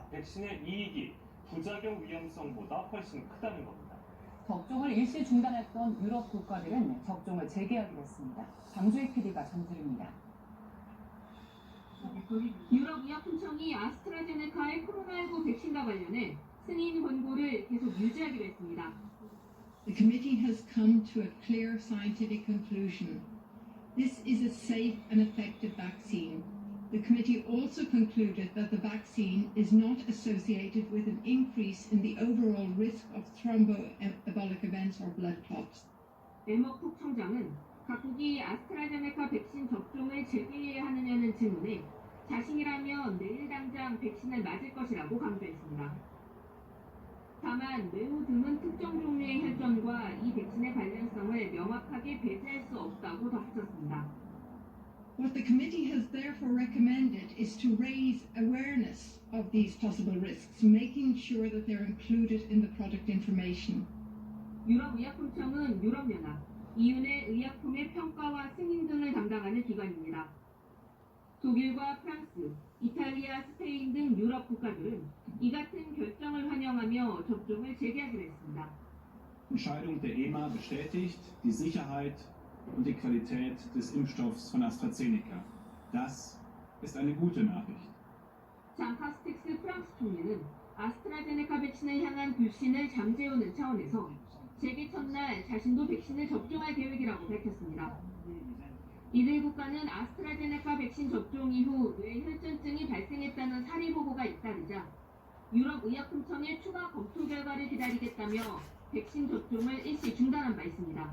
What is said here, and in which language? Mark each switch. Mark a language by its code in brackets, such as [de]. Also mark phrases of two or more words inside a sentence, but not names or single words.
[ko] 백신의 이익이 부작용 위험성보다 훨씬 크다는 겁니다. 접종을 일시 중단했던 유럽 국가들은 접종을 재개하기로 했습니다. 장주희 PD가 전해드립니다. 유럽의약품청이 아스트라제네카의 코로나19 백신과 관련해 승인 권고를 계속 유지하기로 했습니다. [en] The committee has come to a clear scientific conclusion. This is a safe and effective vaccine. The committee also concluded that the vaccine is not associated with an increase in the overall risk of thromboembolic events or blood clots. [ko] 에머쿡 청장은 각국이 아스트라제네카 백신 접종을 재개해야 하느냐는 질문에 자신이라면 내일 당장 백신을 맞을 것이라고 강조했습니다. 다만 매우 드문 특정 종류의 혈전과 이 백신의 관련성을 명확하게 배제할 수 없다고 덧붙였습니다. [en] What the committee has therefore recommended is to raise awareness of these possible risks, making sure that they're included in the product information. [ko] 유럽의약품청은 유럽연합, EU 내 의약품의 평가와 승인 등을 담당하는 기관입니다. 독일과 프랑스, 이탈리아, 스페인 등 유럽 국가들은 이 같은 결정을 환영하며 접종을 재개하기로 했습니다. [de] Entscheidung der EMA bestätigt die Sicherheit und die Qualität des Impfstoffs von AstraZeneca. Das ist eine gute Nachricht. [ko] 잔 카스텍스 프랑스 총리는 아스트라제네카 백신을 향한 불신을 잠재우는 차원에서 재개 첫날 자신도 백신을 접종할 계획이라고 밝혔습니다. 이들 국가는 아스트라제네카 백신 접종 이후 뇌 혈전증이 발생했다는 사례 보고가 잇따르자 유럽의약품청의 추가 검토 결과를 기다리겠다며 백신 접종을 일시 중단한 바 있습니다.